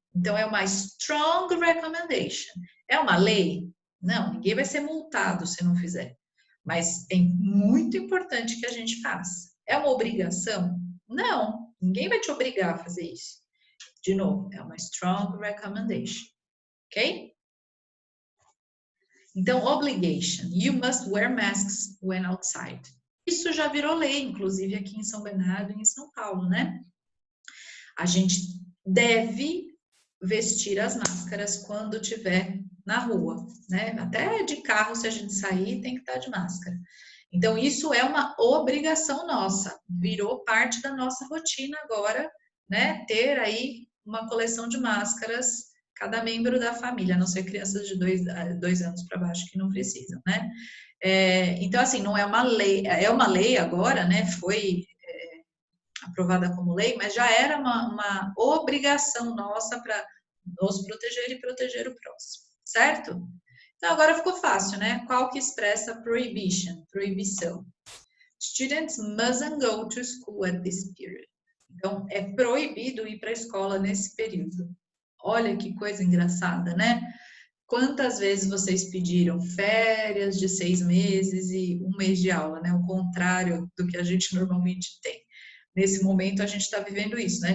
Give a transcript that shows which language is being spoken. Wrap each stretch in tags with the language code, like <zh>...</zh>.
<pt>Então, é uma strong recommendation. É uma lei? Não, ninguém vai ser multado se não fizer. Mas é muito importante que a gente faça. É uma obrigação? Não, ninguém vai te obrigar a fazer isso. De novo, é uma strong recommendation. Ok? Então, obligation.</pt> <en>You must wear masks when outside.</en> <pt>Isso já virou lei, inclusive aqui em São Bernardo e em São Paulo, né? A gente deve vestir as máscaras quando estiver na rua, né? Até de carro, se a gente sair, tem que estar de máscara. Então, isso é uma obrigação nossa, virou parte da nossa rotina agora, né? Ter aí uma coleção de máscaras, cada membro da família, a não ser crianças de 2 anos para baixo que não precisam, né? Então, assim, não é uma lei, é uma lei agora, né? Foi aprovada como lei, mas já era uma obrigação nossa para nos proteger e proteger o próximo, certo? Então agora ficou fácil, né? Qual que expressa prohibition, proibição?</pt> <en>Students mustn't go to school at this period.</en> <pt>Então é proibido ir para a escola nesse período. Olha que coisa engraçada, né? Quantas vezes vocês pediram férias de 6 meses e 1 mês de aula, né? O contrário do que a gente normalmente tem. Nesse momento a gente está vivendo isso, né?</pt>